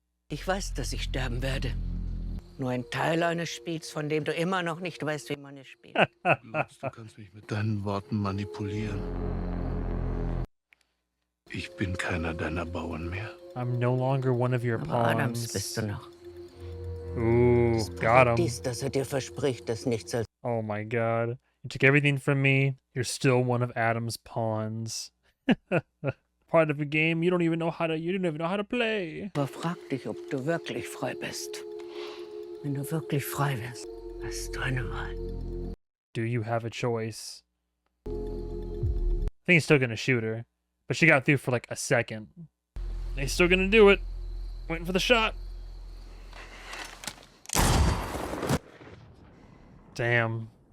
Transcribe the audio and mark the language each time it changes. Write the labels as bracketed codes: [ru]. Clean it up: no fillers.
[de] Ich weiß, dass ich sterben werde. Nur ein Teil eines Spiels, von dem du immer noch nicht weißt, wie man es spielt. Du glaubst, du kannst mich mit deinen Worten manipulieren. Ich bin keiner deiner Bauern mehr. [en] I'm no longer one of your [de] Aber Adams [en] pawns. [de] bist du noch. [en] Ooh, got him. [de] Dies, dass dir verspricht, dass nichts als... [en] Oh my god. You took everything from me. You're still one of Adam's pawns. Part of a game you don't even know how to play. [de] Aber frag dich, ob du wirklich frei bist. Wenn du wirklich frei bist, hast du eine Wahl. [en] Do you have a choice? I think he's still gonna shoot her. But she got through for like a second. He's still gonna do it. Waiting for the shot. Damn.